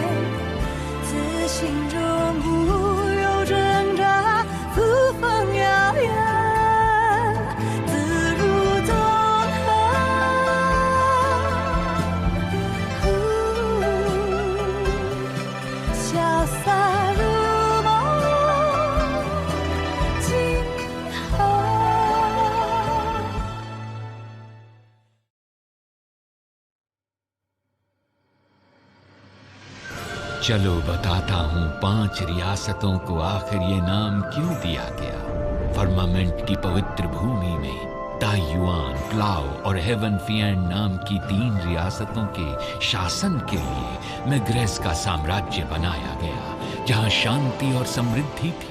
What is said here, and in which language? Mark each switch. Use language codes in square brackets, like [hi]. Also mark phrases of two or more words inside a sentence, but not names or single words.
[zh] 自心中无有挣扎，扶风遥远，自如纵横。潇洒如梦，今后。 [hi] चलो बताता हूँ 5 रियासतों को आखिर ये नाम क्यों दिया गया। फर्मामेंट की पवित्र भूमि में ताइयुआन, प्लाओ और हेवन फिएंड नाम की 3 रियासतों के शासन के लिए मेग्रेस का साम्राज्य बनाया गया, जहाँ शांति और समृद्धि थी।